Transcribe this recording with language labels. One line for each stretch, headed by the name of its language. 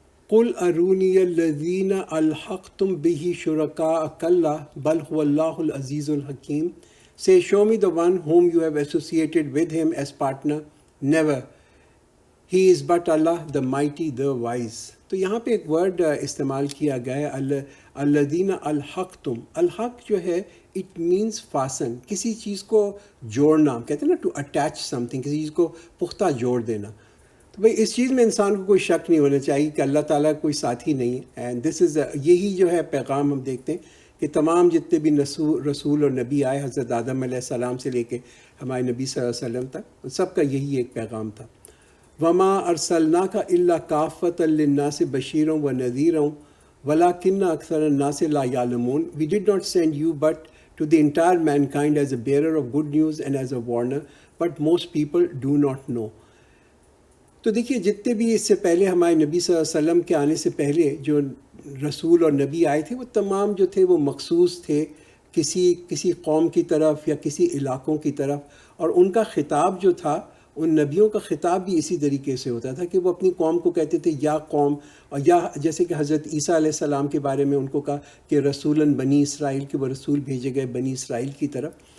Arabic: قُلْ أَرُونِيَ الَّذِينَ أَلْحَقْتُمْ بِهِ شُرَكَاءَ كَلَّا بَلْ هُوَ اللَّهُ الْعَزِيزُ الْحَكِيمُ.
English: Say, show me the one whom you have associated with him as partner. Never. He is but Allah, the mighty, the wise.
Urdu: تو یہاں پہ ایک ورڈ استعمال کیا گیا ہے الذین الحقتم. الحق جو ہے
English: it means fasten,
Urdu: کسی چیز کو جوڑنا، کہتے ہیں نا
English: to attach something,
Urdu: کسی چیز کو پختہ جوڑ دینا. تو بھائی اس چیز میں انسان کو کوئی شک نہیں ہونا چاہیے کہ اللہ تعالیٰ کوئی ساتھی نہیں ہے.
English: and this is
Urdu: یہی جو ہے پیغام ہم دیکھتے ہیں کہ تمام جتنے بھی رسول اور نبی آئے حضرت آدم علیہ السلام سے لے کے ہمارے نبی صلی اللہ علیہ وسلم تک، سب کا یہی ایک پیغام تھا.
Arabic: وما ارسلناک الا کافۃ للناس بشیرا ونذیرا ولکن اکثر الناس لا یعلمون.
English: We did not send you but to the entire mankind as a bearer of good news and as a warner, but most people do not know.
Urdu: تو دیکھیے جتنے بھی اس سے پہلے ہمارے نبی صلی اللہ علیہ وسلم کے آنے سے پہلے جو رسول اور نبی آئے تھے، وہ تمام جو تھے وہ مخصوص تھے کسی قوم کی طرف یا کسی علاقوں کی طرف، اور ان کا خطاب جو تھا، ان نبیوں کا خطاب بھی اسی طریقے سے ہوتا تھا کہ وہ اپنی قوم کو کہتے تھے یا قوم، اور یا جیسے کہ حضرت عیسیٰ علیہ السلام کے بارے میں ان کو کہا کہ
Arabic: رسولاً بنی اسرائیل،
Urdu: کے وہ رسول بھیجے گئے بنی اسرائیل کی طرف.